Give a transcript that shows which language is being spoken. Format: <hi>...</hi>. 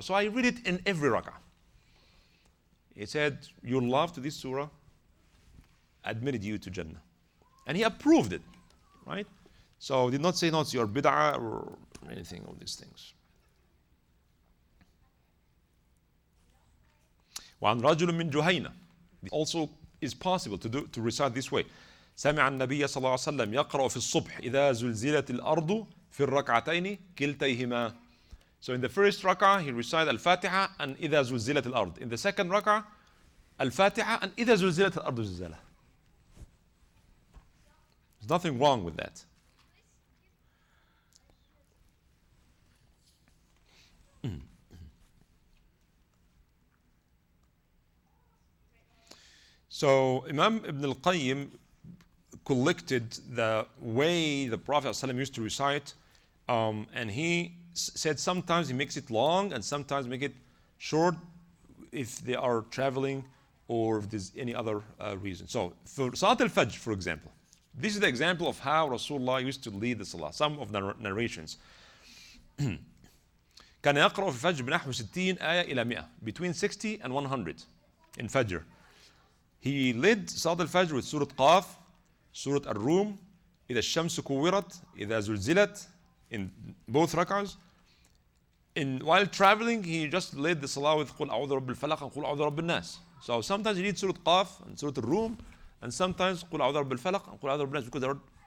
<en>So I read it in every rak'ah. He said, your love to this surah admitted you to Jannah. And he approved it. Right? So he did not say, no, it's your bid'ah or anything of these things.</en> <ar>وعن رجل من جهينة.</ar> <en>Also is possible to recite this way.</en> <ar>سمع النبي صلى الله عليه وسلم يقرأ في الصبح إذا زلزلت الأرض في الركعتين كلتيهما.</ar> <en>So in the first rak'ah he recited Al-Fatiha and إذا زلزلت الأرض. In the second rak'ah Al-Fatiha and إذا زلزلت الأرض زلزالها. There's nothing wrong with that. So Imam Ibn al-Qayyim collected the way the Prophet ﷺ used to recite, and he said sometimes he makes it long and sometimes make it short if they are traveling or if there's any other reason. So for Salat al-Fajr, for example, this is the example of how Rasulullah used to lead the Salah. Some of the narrations.</en> <ar>كان يقرأ في الفجر بنحو 60 آية إلى 100,</ar> <en>between 60 and 100 in Fajr. He led Salat al-Fajr with Surah Qaf, Surah Ar-Rum, إذا الشمس كورت, إذا زلزلت, in both rak'ahs. While traveling, he just led the Salah with قل أعوذ برب الفلق and قل أعوذ برب الناس. So sometimes he reads Surah Qaf and Surah Ar-Rum, and sometimes قل أعوذ برب الفلق and قل أعوذ برب الناس, because there are.</en>